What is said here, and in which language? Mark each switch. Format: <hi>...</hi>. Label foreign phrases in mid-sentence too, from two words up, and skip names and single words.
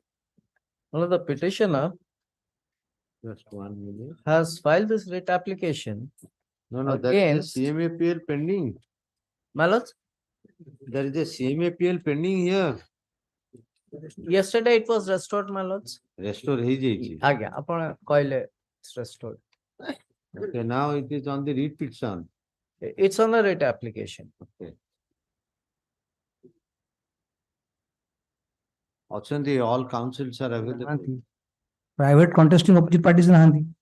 <en>One of the petitioner Just 1 minute. has filed this writ application. No, that against- is a CMAPL pending. My lord, There is a CMAPL pending here. yesterday it was restored, my lords.</en> <or>Restore ହେଇଯାଇଛି. ଆଜ୍ଞା ଆପଣ କହିଲେ</or> <en>it's restored. Okay, now it is on the writ petition. It's on the writ application. Okay. ଅଛନ୍ତି, all councils are available. Private contesting opposite parties nahanti.</en>